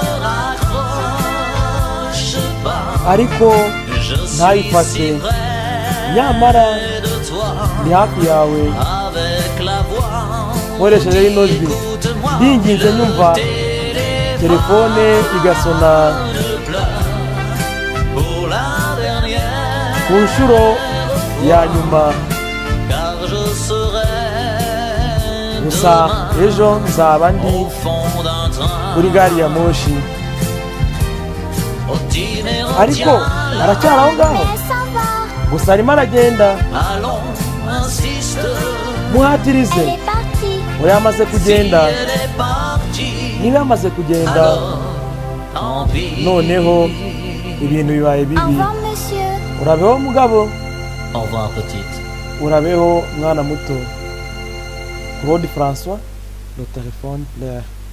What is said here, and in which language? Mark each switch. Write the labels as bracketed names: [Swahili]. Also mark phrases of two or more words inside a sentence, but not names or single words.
[French] Raccroche pas. [Kinyarwanda] ariko [French] Je suis [Kinyarwanda] ntayifate. [French] si près [Kinyarwanda] Nyamara [French] de toi [Kinyarwanda] ndi hafi yawe [French] avec la voix. [Kinyarwanda] nkoresheje rino jwi. [French] Écoute-moi, [Kinyarwanda] Ndinginze nyumva telefone igasona [French] pour la dernière, [Kinyarwanda] ku nshuro ya nyuma. [French] car je serai [Kinyarwanda] Gusa [French] demain [Kinyarwanda] ejo nzaba ndi [French] au fond d'un train. [Kinyarwanda] kuri gari ya moshi. [French] Au dîner [Kinyarwanda] Ariko aracyari aho ngaho. [French] Elle s'en va. [Kinyarwanda] Gusa arimo aragenda. [French] allons, insiste. [Kinyarwanda] Muhatirize. [French] Elle est partie. [Kinyarwanda] Oya yamaze [French] Si [Kinyarwanda] kugenda. [French] elle est partie, [Kinyarwanda] Niba yamaze kugenda [French] alors, tant pis. [Kinyarwanda] noneho ibintu bibaye [French] Au [Kinyarwanda] bibi. [French] revoir, monsieur. [Kinyarwanda] Urabeho mugabo, [French] Au revoir, petite. [Kinyarwanda] urabeho mwana muto. [French] Claude François, le téléphone plaire.